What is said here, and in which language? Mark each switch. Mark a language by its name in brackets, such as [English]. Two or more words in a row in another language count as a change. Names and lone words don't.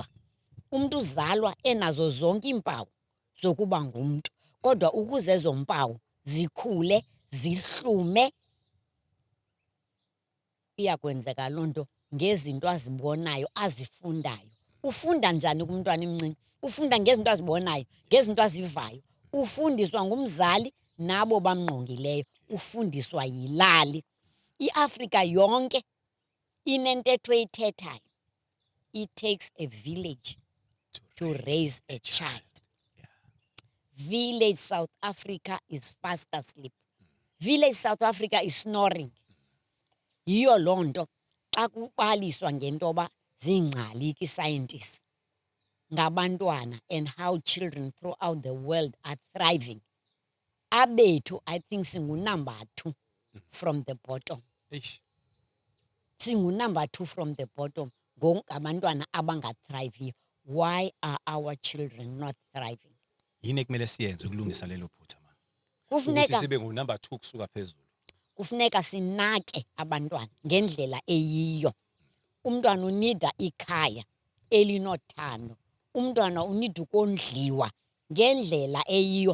[Xhosa] Umntu uzalwa enazo zonke iimpawu zokuba ngumntu, kodwa ukuze ezo mpawu zikhule, zihlume, iyakwenzeka loo nto ngezinto azibonayo, azifundayo. Ufunda njani kumntwana emncinci? Ufunda ngezinto azibonayo, ngezinto azivayo. Ufundiswa ngumzali nabo bamngqongileyo, ufundiswa yilali. iAfrika yonke inentetho eyithethayo. [English] It takes a village to raise a child. Village South Africa is fast asleep. Village South Africa is snoring. [Xhosa] Yiyo loo nto xa kubaliswa ngentoba zingcali scientists ngabantwana [English] and how children throughout the world are thriving. Abethu, I think number 2 from the bottom. Eish. Number 2 from the bottom. [Xhosa] Ngabantwana abangathrive. [English] Why are our children not thriving? [Zulu] Yini ekumele siyenze ukulungisa lelo phutha ma? Ukuthi [Xhosa] Kufuneka sibe number 2 kusuka phezulu. kufuneka sinake abantwana ngendlela eyiyo. Umntwana unida ikhaya elinothando. Umntwana unida ukondliwa ngendlela eyiyo.